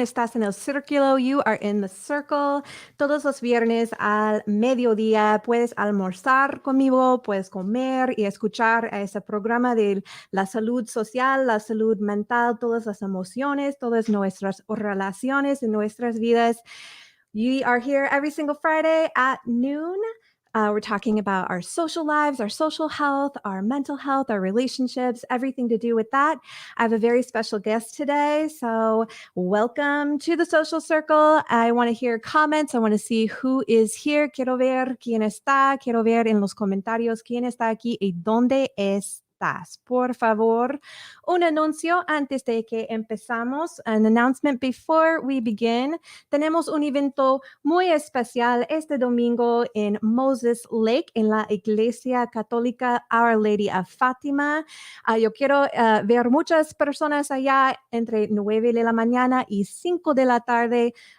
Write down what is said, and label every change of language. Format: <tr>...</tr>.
<es>Estás en el círculo.</es> <en>You are in the circle.</en> <es>Todos los viernes al mediodía puedes almorzar conmigo, puedes comer y escuchar a ese programa de la salud social, la salud mental, todas las emociones, todas nuestras relaciones en nuestras vidas.</es> <en>We are here every single Friday at noon. We're talking about our social lives, our social health, our mental health, our relationships, everything to do with that. I have a very special guest today. So welcome to the social circle. I want to hear comments. I want to see who is here.</en> <es>Quiero ver quién está. Quiero ver en los comentarios quién está aquí y dónde estás. Por favor, un anuncio antes de que empezamos.</es> <en>An announcement before we begin.</en> <es>Tenemos un evento muy especial este domingo en Moses Lake, en la Iglesia Católica Our Lady of Fátima. Yo quiero ver muchas personas allá entre 9 de la mañana y 5 de la tarde.</es>